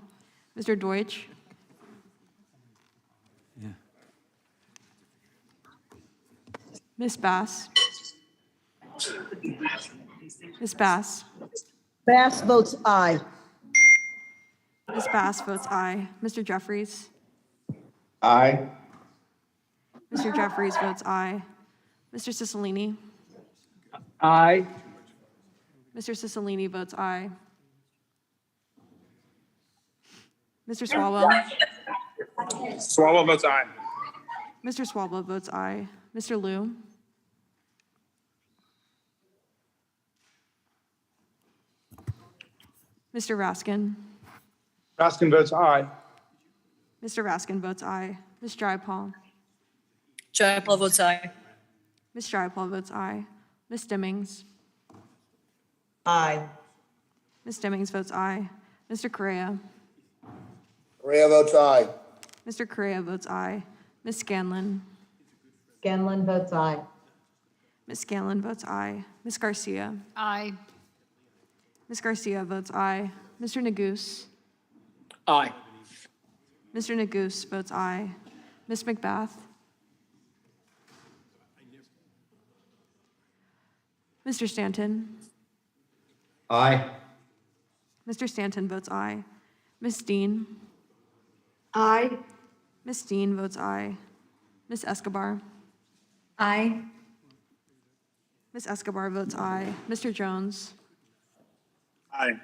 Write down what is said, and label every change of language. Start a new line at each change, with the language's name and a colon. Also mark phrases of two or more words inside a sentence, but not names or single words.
English: Mr. Deutsch. Yeah. Ms. Bass. Ms. Bass. Bass votes aye. Ms. Bass votes aye. Mr. Jeffries. Aye. Mr. Jeffries votes aye. Mr. Cicilline. Aye. Mr. Cicilline votes aye. Mr. Swalwell. Swalwell votes aye. Mr. Swalwell votes aye. Mr. Liu. Mr. Raskin. Raskin votes aye. Mr. Raskin votes aye. Ms. Drypal. Drypal votes aye. Ms. Drypal votes aye. Ms. Stimmings. Aye. Ms. Stimmings votes aye. Mr. Correa. Correa votes aye. Mr. Correa votes aye. Ms. Scanlon. Scanlon votes aye. Ms. Scanlon votes aye. Ms. Garcia. Aye. Ms. Garcia votes aye. Mr. Neguse. Aye. Mr. Neguse votes aye. Ms. McBath. Mr. Stanton. Aye. Mr. Stanton votes aye. Ms. Dean. Aye. Ms. Dean votes aye. Ms. Escobar. Aye. Ms. Escobar votes aye. Mr. Jones. Aye.